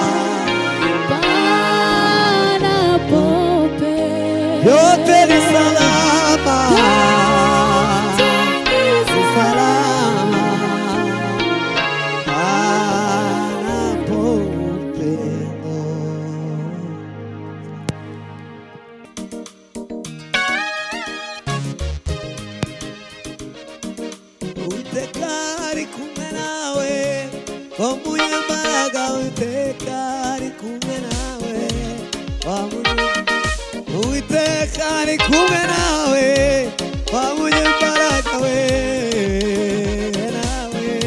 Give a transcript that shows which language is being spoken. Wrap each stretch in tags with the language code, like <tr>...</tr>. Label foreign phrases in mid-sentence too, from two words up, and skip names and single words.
<sw>panapo yote ni salama ni salama panapo upendo.</sw> <rw>Uwiteka ari kumwe nawe wamunyembaraga Uwiteka ari kumwe nawe Uwiteka ari kumwe nawe wamunyembaraga we nawe</rw>